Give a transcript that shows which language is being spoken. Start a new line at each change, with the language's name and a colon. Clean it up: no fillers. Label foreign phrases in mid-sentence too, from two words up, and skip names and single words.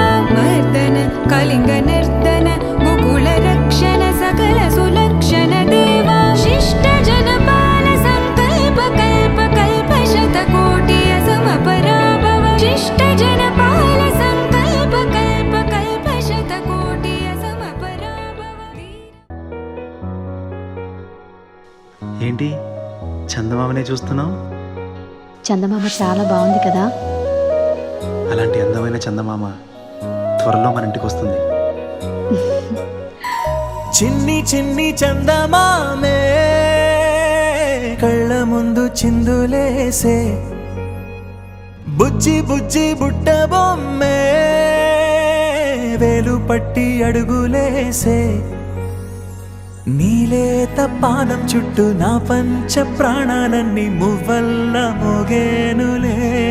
Sanskrit: मर्दन कलिङ्गनर्दन गोकुलरक्षण सकल सुलक्षण देवा. शिष्ट जनपाल संकल्प कल्प कल्प शतकोटि असमपराभव. शिष्ट जनपाल संकल्प कल्प कल्प शतकोटि असमपराभव.
Telugu: ఏంటి చందమామనే చూస్తున్నావు? చందమామ చాలా బాగుంది కదా. అలాంటి అందమైన చందమామ త్వరలో మన ఇంటికి వస్తుంది. చిన్ని చిన్ని చందమామే కళ్ళ ముందు చిందులేసే, బుజ్జి బుజ్జి బుట్ట బొమ్మే వేలు పట్టి అడుగులేసే, నీలేత పానం చుట్టూ నా పంచ ప్రాణాలన్నీ మువ్వల్ల మోగేనులే.